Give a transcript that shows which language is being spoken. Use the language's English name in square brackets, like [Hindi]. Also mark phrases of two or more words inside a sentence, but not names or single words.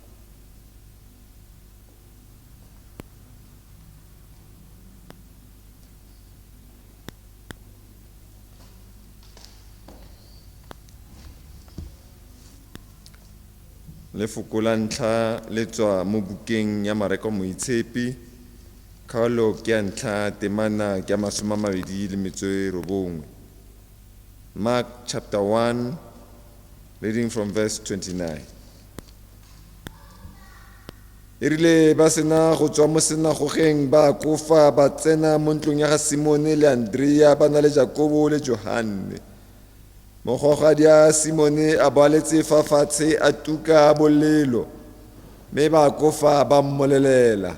[Tswana] Lefoko la ntlha le tswa mo bukeng ya Mareko Moitshepi kgaolo ke ya ntlha temana ke ya 29. [English] Mark chapter 1 reading from verse 29. [Tswana] Erile ba sena go tswa mo senagogeng ba kofa ba tsena mo ntlong ya ga Simone le Andrea ba na le Jakobo le Johane. Mogogadi a Simone a boaletse fa fatshe a tuka bolelo mme ba kofa ba mmolelela.